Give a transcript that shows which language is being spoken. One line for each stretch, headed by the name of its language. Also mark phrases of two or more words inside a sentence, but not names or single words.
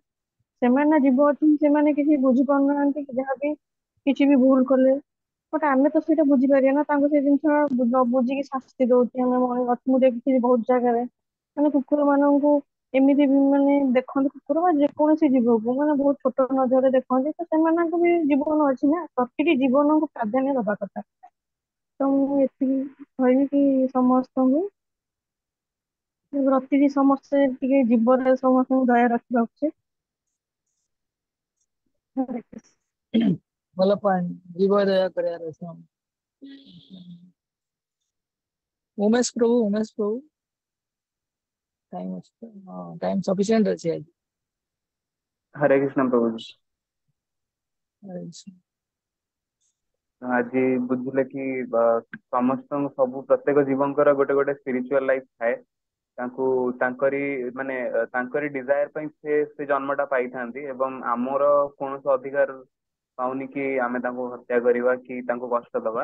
Odia: ସେମାନେ ନା ଜୀବ ଅଛନ୍ତି, ସେମାନେ କିଛି ବୁଝିପାରୁନାହାନ୍ତି କି ଯାହାବି କିଛି ବି ଭୁଲ କଲେ, ବଟ୍ ଆମେ ତ ସେଇଟା ବୁଝିପାରିବା ନା, ତାଙ୍କୁ ସେ ଜିନିଷ ନ ବୁଝିକି ଶାସ୍ତି ଦଉଛି ଆମେ ମୁଁ ଦେଖିଛି ବହୁତ ଜାଗାରେ ମାନେ କୁକୁର ମାନଙ୍କୁ ଏମିତି ବି ମାନେ ଦେଖନ୍ତି, କୁକୁର ବା ଯେକୌଣସି ଜୀବକୁ ମାନେ ବହୁତ ଛୋଟ ନଜରରେ ଦେଖନ୍ତି, ତ ସେମାନଙ୍କ ବି ଜୀବନ ଅଛି ନା, ପ୍ରତିଟି ଜୀବନକୁ ପ୍ରାଧାନ୍ୟ ଦବା କଥା। ତ ମୁଁ ଏତିକି କହିବି କି ସମସ୍ତଙ୍କୁ ପ୍ରତିଟି ସମସ୍ତେ ଟିକେ ଜୀବନରେ ସମସ୍ତଙ୍କୁ ଦୟା ରଖିବା ଉଚିତ। ହରେ କୃଷ୍ଣ। ଭଲ ପଏଣ୍ଟ, ଜୀବ ଦୟା କରିବାର ଅଛି। ଉମେଶ ପ୍ରଭୁ ଟାଇମ ଅଛି ତ? ହଁ
English: time sufficient
Odia: ଅଛି ଆଜି।
Hindi: हरे कृष्ण प्रभु जी।
Odia: ଆଚ୍ଛା। ଆଜି ବୁଝିଲେ କି ସମସ୍ତଙ୍କୁ ସବୁ ପ୍ରତ୍ୟେକ ଜୀବଙ୍କର ଗୋଟେ ଗୋଟେ
English: spiritual life
Odia: ଥାଏ। ତାଙ୍କୁ ତାଙ୍କରି ମାନେ ତାଙ୍କରି ଡିଜାୟାର ପାଇଁ ସେ ସେ ଜନ୍ମଟା ପାଇଥାନ୍ତି ଏବଂ ଆମର କୌଣସି ଅଧିକାର ପାଉନି କି ଆମେ ତାଙ୍କୁ ହତ୍ୟା କରିବା କି ତାଙ୍କୁ କଷ୍ଟ ଦବା।